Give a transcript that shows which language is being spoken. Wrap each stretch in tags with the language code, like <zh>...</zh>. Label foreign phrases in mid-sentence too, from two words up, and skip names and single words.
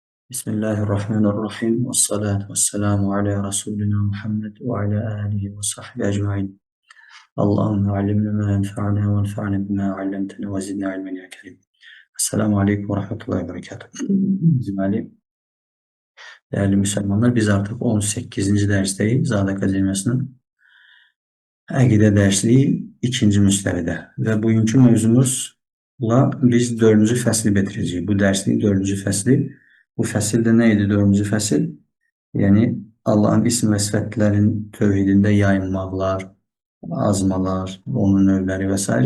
<ar>بسم الله الرحمن الرحيم والصلاة والسلام على رسولنا محمد وعلى آله وصحبه أجمعين. اللهم علمنا ما ينفعنا وانفعنا بما علمتنا وزدنا علما يا كريم. السلام عليكم ورحمة الله وبركاته.</ar> <tr>Deməli, değerli Müslümanlar, biz artık 18. dersteyiz.</tr> <az>Zade Akademiyası'nın Əqidə dərsliyi 2-ci müstəvidə və bugünkü mövzumuzla biz 4-cü fəsli bitirəcəyik. Bu dərsliyin 4-cü fəsli. Bu fəsildə nə idi 4-cü fəsil? Yəni Allahın isim və sifətlərin tövhidində yayınmaqlar, azmalar, onun növləri və s.</az>